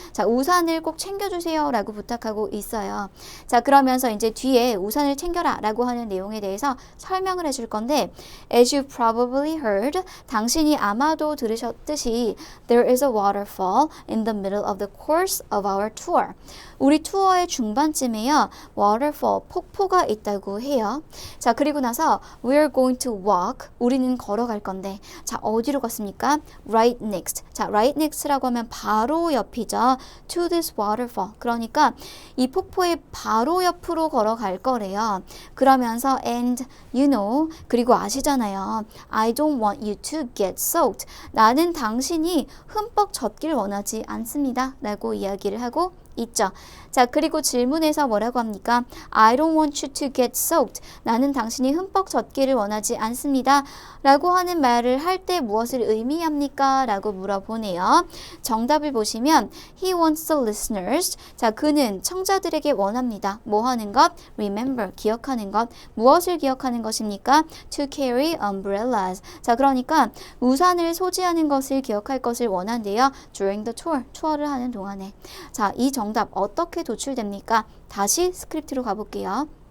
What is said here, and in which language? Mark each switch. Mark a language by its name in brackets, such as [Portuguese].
[Korean] 자, 우산을 꼭 챙겨주세요 라고 부탁하고 있어요. 자, 그러면서 이제 뒤에 우산을 챙겨라 라고 하는 내용에 대해서 설명을 해줄 건데, [English] as you probably heard, [Korean] 당신이 아마도 들으셨듯이 [English] there is a waterfall in the middle of the course of our tour. [Korean] 우리 투어의 중반쯤에요, waterfall, 폭포가 있다고 해요. 자, 그리고 나서 [English] we're going to walk, [Korean] 우리는 걸어갈 건데, 자, 어디로 갔습니까? [English] right next. [Korean] 자, right next라고 하면 바로 옆이죠. [English] to this waterfall. [Korean] 그러니까 이 폭포의 바로 옆으로 걸어갈 거래요. 그러면서 [English] and you know, [Korean] 그리고 아시잖아요. [English] I don't want you to get soaked. [Korean] 나는 당신이 흠뻑 젖길 원하지 않습니다 라고 이야기를 하고 있죠. 자, 그리고 질문에서 뭐라고 합니까? [English] I don't want you to get soaked. [Korean] 나는 당신이 흠뻑 젖기를 원하지 않습니다 라고 하는 말을 할 때 무엇을 의미합니까? 라고 물어보네요. 정답을 보시면 [English] He wants the listeners. [Korean] 자, 그는 청자들에게 원합니다. 뭐 하는 것? Remember, 기억하는 것. 무엇을 기억하는 것입니까? [English] To carry umbrellas. [Korean] 자, 그러니까 우산을 소지하는 것을 기억할 것을 원한대요. [English] During the tour. [Korean] 투어를 하는 동안에. 자, 이 정답 어떻게 도출됩니까? 다시 스크립트로 가볼게요.